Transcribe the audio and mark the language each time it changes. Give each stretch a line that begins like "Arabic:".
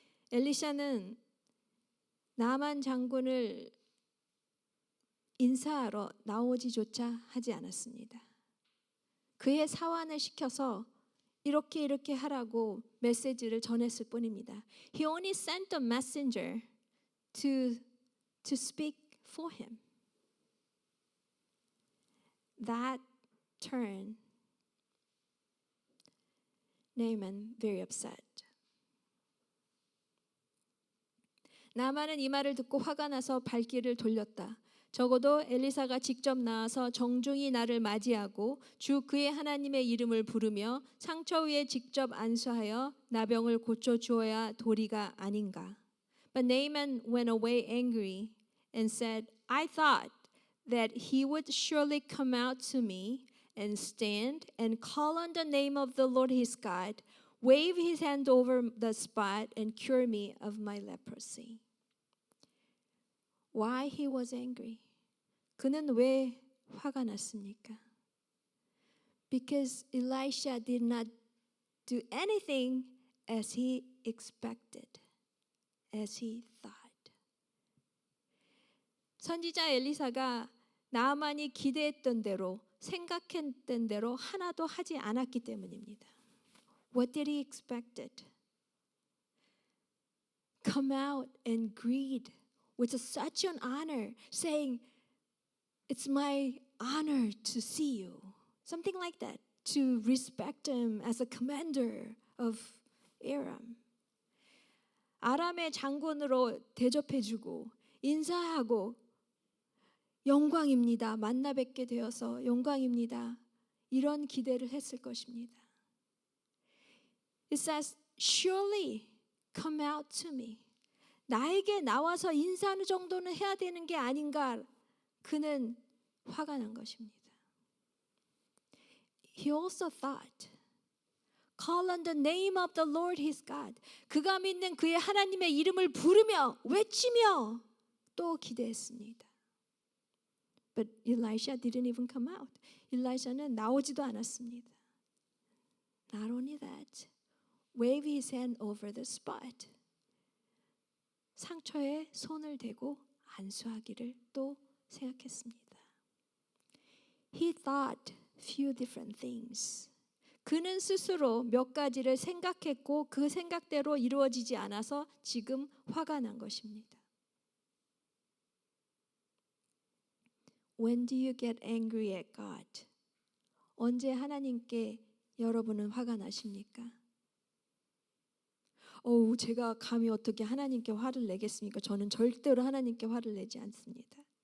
Korean: 엘리샤는 나아만 장군을 인사하러 나오지조차 하지 않았습니다. 그의 사환을 시켜서 이렇게 하라고 메시지를 전했을 뿐입니다.
English: He only sent a messenger to speak for him. That turned Naaman very upset.
Korean: 나아만은 이 말을 듣고 화가 나서 발길을 돌렸다. 적어도 엘리사가 직접 나와서 정중히 나를 맞이하고 주 그의 하나님의 이름을 부르며 상처 위에 직접 안수하여 나병을 고쳐 주어야 도리가 아닌가.
English: But Naaman went away angry and said, "I thought that he would surely come out to me and stand and call on the name of the Lord his God, wave his hand over the spot and cure me of my leprosy. Why he was angry?
Korean: 그는 왜 화가 났습니까?
English: Because Elisha did not do anything as he expected, as he thought.
Korean: 선지자 엘리사가 나아만이 기대했던 대로 생각했던 대로 하나도 하지 않았기 때문입니다.
English: What did he expected? Come out and greet with such an honor, saying, "It's my honor to see you." Something like that, to respect him as a commander of Aram.
Korean: 아람의 장군으로 대접해주고 인사하고 영광입니다. 만나 뵙게 되어서 영광입니다. 이런 기대를 했을 것입니다.
English: It says, surely come out to me.
Korean: 나에게 나와서 인사하는 정도는 해야 되는 게 아닌가. 그는 화가 난 것입니다.
English: He also thought, call on the name of the Lord his God.
Korean: 그가 믿는 그의 하나님의 이름을 부르며 외치며 또 기대했습니다.
English: But Elisha didn't even come out.
Korean: 엘리샤는 나오지도 않았습니다.
English: Not only that, wave his hand over the spot.
Korean: 상처에 손을 대고 안수하기를 또 생각했습니다.
English: He thought few different things.
Korean: 그는 스스로 몇 가지를 생각했고 그 생각대로 이루어지지 않아서 지금 화가 난 것입니다.
English: When do you get angry at God?
Korean: 언제 하나님께 여러분은 화가 나십니까? 제가 감히 어떻게 하나님께 화를 내겠습니까? 저는 절대로 하나님께 화를 내지 않습니다.